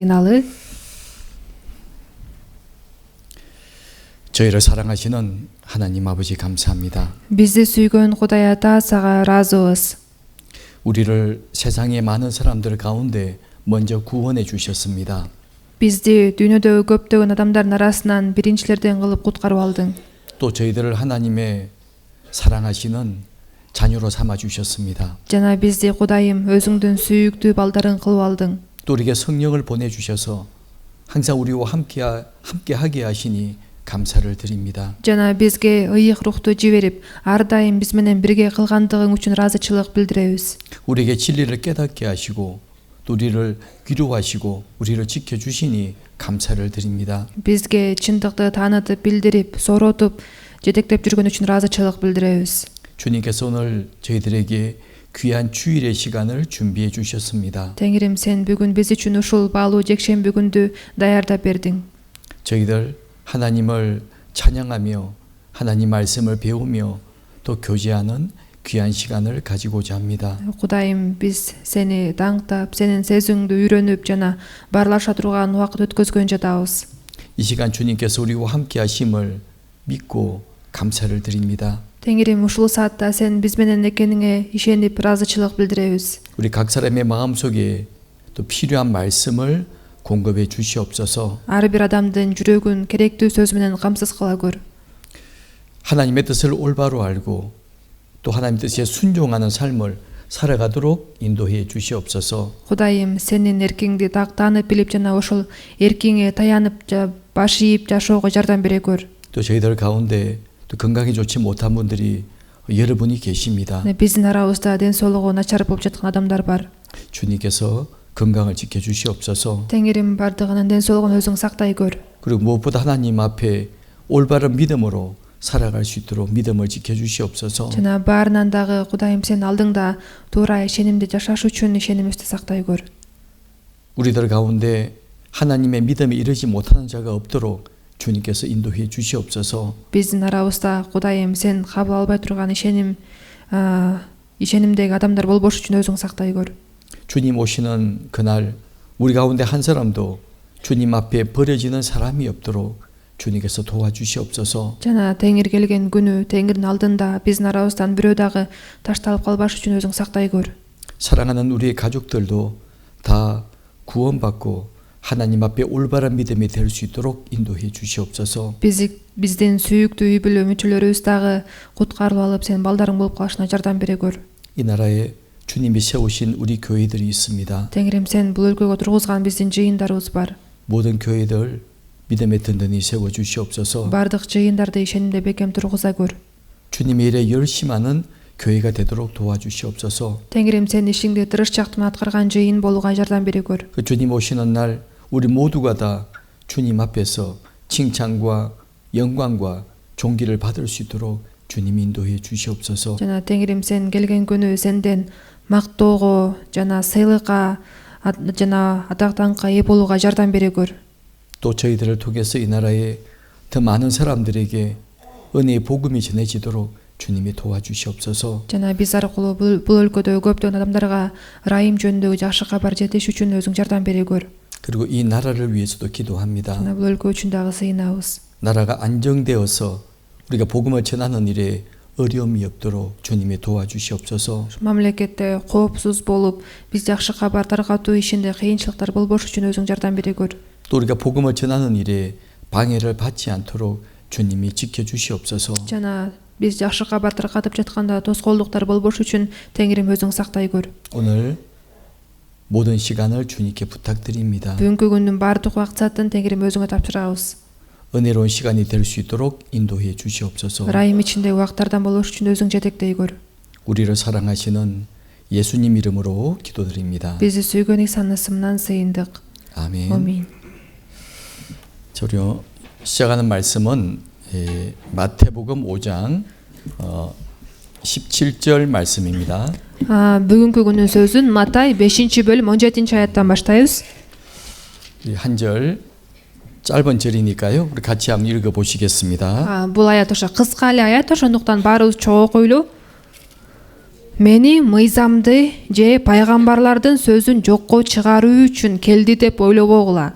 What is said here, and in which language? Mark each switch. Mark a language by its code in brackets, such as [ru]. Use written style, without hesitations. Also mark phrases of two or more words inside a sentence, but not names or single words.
[ky] алы [ko] 저희를 사랑하시는 하나님 아버지 감사합니다. [ky] бизди сүйгөн Кудай Ата сага ыраазыбыз. [ko] 우리를 세상의 많은 사람들 가운데 먼저 구원해 주셨습니다. [ky] Бизди дүйнөдөгү көптөгөн адамдардын арасынан биринчилерден кылып куткарып алдың. [ko] 또 저희들을 하나님의 사랑하시는 자녀로 삼아 주셨습니다. [ky] Жана бизди Кудайым өзүңдүн сүйүктүү балдарың кылып алдың. [ko] 또 우리에게 성령을 보내 주셔서 항상 우리와 함께 하게 하시니 감사를 드립니다. [ky] Жана бизге ыйык рухту жиберип, ар дайым биз менен бирге кылгандыгың үчүн ыраазычылык билдиребиз. [ko] 우리에게 진리를 깨닫게 하시고 또 우리를 위로하시고 우리를 지켜 주시니 감사를 드립니다. [ky] Бизге чындыкты таанытып, билдирип, сооротуп, жетектеп жүргөн үчүн ыраазычылык билдиребиз. [ko] 주님께서 오늘 저희들에게 귀한 주일의 시간을 준비해 주셨습니다. [ky] Теңирим, сен бүгүн биз үчүн ушул баалуу жекшемби күндү даярдап бердиң. [ko] 저희들 하나님을 찬양하며 하나님 말씀을 배우며 또 교제하는 귀한 시간을 가지고자 합니다. [ky] Кудайым, биз сени даңктап, сенин сезүүңдү үйрөнүп жана баарлаша турган убакыт өткөзгөн жатабыз. [ko] 이 시간 주님께서 우리와 함께 하심을 믿고 감사를 드립니다. [ky] Теңирим, ушул саатта сен биз менен экениңе ишенип ыраазычылык билдиребиз. [ko] 우리 각 사람의 마음속에 또 필요한 말씀을 공급해 주시옵소서. [ky] Ар бир адамдын жүрөгүн керектүү сөз менен камсыз кыла көр. [ko] 하나님의 뜻을 올바로 알고 또 하나님 뜻에 순종하는 삶을 살아가도록 인도해 주시옵소서. [ky] Кудайым, сенин эркиңди таанып билип жана ошол эркиңе таянып баш ийип жашоого жардам бере көр. [ko] 또 저희들 가운데 또 건강이 좋지 못한 분들이 여러분이 계십니다. [ky] Биздин арабызда ден соолугу начар болуп жаткан адамдар бар. [ko] 주님께서 건강을 지켜 주시옵소서. [ky] Теңирим, бардыгынын ден соолугун өзүң сактай көр. [ko] 그리고 무엇보다 하나님 앞에 올바른 믿음으로 살아갈 수 있도록 믿음을 지켜 주시옵소서. [ky] Жана баарынан дагы Кудайым, сен алдыңда туура ишенимди жашаш үчүн ишенимибизди сактай көр. [ko] 우리들 가운데 하나님의 믿음에 이르지 못하는 자가 없도록 주님께서 인도해 주시옵소서. [ky] Биздин арабызда Кудайым, сен кабыл албай турган ишенимдеги адамдар болбош үчүн өзүң сактай көр. [ko] 주님 오시는 그날 우리 가운데 한 사람도 주님 앞에 버려지는 사람이 없도록 주님께서 도와주시옵소서. [ky] Жана Теңир келген күнү Теңирдин алдында биздин арабыздан бирөө дагы ташталып калбаш үчүн өзүң сактай көр. [ko] 사랑하는 우리의 가족들도 다 구원받고 하나님 앞에 올바른 믿음이 될 수 있도록 인도해 주시옵소서. [ky] Биздин сүйүктүү үй бүлө мүчөлөрүбүз дагы куткарылып алып, сен балдарың болуп калышына жардам бере көр. [ko] 이 나라에 주님이 세우신 우리 교회들이 있습니다. [ky] Теңирим, сен бул өлкөгө тургузган биздин жыйындарыбыз бар. [ko] 모든 교회들 믿음에 든든히 세워 주시옵소서. [ky] Бардык жыйындарды ишенимде бекем тургуза көр. [ko] 주님의 일에 열심하는 교회가 되도록 도와주시옵소서. [ky] Теңирим, сен ишиңди тырышчак менен аткарган жыйын болууга жардам бере көр. [ko] 그 주님 오시는 날 우리 모두가 다 주님 앞에서 칭찬과 영광과 존귀를 받을 수 있도록 주님 인도해 주시옵소서. [ky] Жана Теңирим, сен келген күнү сенден мактоого жана сыйлыкка жана атактанга ээ болууга жардам бере көр. [ko] 또 저희들을 통해서 이 나라에 더 많은 사람들에게 은혜의 복음이 전해지도록 주님이 도와주시옵소서. [ky] Жана биз аркылуу бул өлкөдө көптөгөн адамдарга ырайым жөнүндөгү жакшы кабар жетиш үчүн өзүң жардам бере көр. [ko] 그리고 이 나라를 위해서도 기도합니다. [ky] Жана бул өлкө үчүн дагы сыйынабыз. [ko] 나라가 안정되어서 우리가 복음을 전하는 일에 어려움이 없도록 주님이 도와주시옵소서. [ky] Мамлекетте коопсуз болуп, биз жакшы кабар таркатуу ишинде кыйынчылыктар болбош үчүн өзүң жардам бере көр. [ko] 또 우리가 복음을 전하는 일에 방해를 받지 않도록 주님이 지켜주시옵소서. [ky] Жана биз жакшы кабар таркатып жатканда тоскоолдуктар болбош үчүн Теңирим өзүң сактай көр. [ko] 오늘 모든 시간을 주님께 부탁드립니다. [ky] Бүгүнкү күндүн баардык убакытын Теңирим өзүңө тапшырабыз. [ko] 은혜로운 시간이 될 수 있도록 인도해 주시옵소서. [ky] ырайым ичиндеги убакыттардан болош үчүн өзүң жетектей көр. [ko] 우리를 사랑하시는 예수님 이름으로 기도드립니다. [ky] Бизди сүйгөн Исанын ысымынан сыйындык. [ko] 아멘. [ky] Амин. [ko] 우리 시작하는 말씀은 마태복음 5장 17절 말씀입니다. [ky] Бүгүнкү күнүн сөзүн Матай 5-бөлүм 17-аяттан баштайбыз. [ko] 한 절 짧은 절이니까요. 우리 같이 한번 읽어 보시겠습니다. [ky] Бул аят ошо кыска эле аят, ошондуктан баарыбыз чогуу окуйлу. Мени мыйзамды же пайгамбарлардын сөзүн жокко чыгаруу үчүн келди деп ойлобогула.